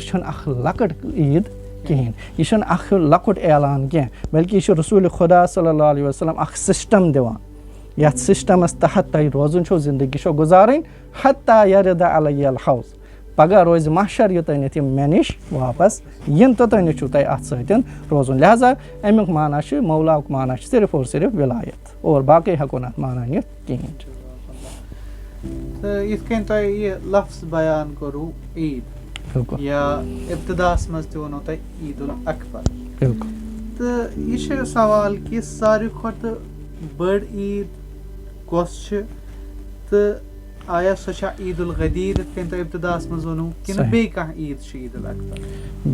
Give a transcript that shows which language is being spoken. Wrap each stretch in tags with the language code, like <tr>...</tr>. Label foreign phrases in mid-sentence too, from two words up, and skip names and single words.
<ks>چھُنہٕ اکھ لۄکٕٹ عیٖد کِہیٖنۍ یہِ چھُنہٕ اکھ لۄکُٹ اعلان کینٛہہ بلکہِ یہِ چھُ رسوٗلِ خۄدا</ks> <ar>صلی اللہ علیہ وسلم</ar> <ks>اکھ سِسٹم دِوان یتھ سِسٹمس تحت تۄہہِ روزُن چھو زندگی چھو گُزارٕنۍ</ks> <ar>حتیٰ یرِد علیہ الحوض</ar> <ks>پگہہ روزِ محشر یوٚتانٮ۪تھ یِم مےٚ نِش واپس یِن توٚتانٮ۪تھ چھُو تۄہہِ اتھ سۭتۍ روزُن لہٰذا امیُک مانا چھُ مولاہُک مانا چھُ</ks> <ur>صرف اور صرف</ur> <ks>وِلایت اور باقٕے ہٮ۪کو نہٕ اتھ مانا نِتھ کِہیٖنۍ تہٕ یِتھ کٔنۍ تۄہہِ یہِ لفظ بیان کوٚروٕ عیٖد یا ابتداہس منٛز تہِ ووٚنوٕ تۄہہِ عیٖد الاکبر بِلکُل تہٕ یہِ چھُ سوال کہِ ساروی کھۄتہٕ بٔڑ عیٖد کۄس چھِ تہٕ آیا سۄ چھا عیٖد الغدیٖر یِتھ کٔنۍ تۄہہِ ابتداہس منٛز ووٚنوٕ کِنہٕ بیٚیہِ کانٛہہ عیٖد چھِ عیٖد الاکبر</ks>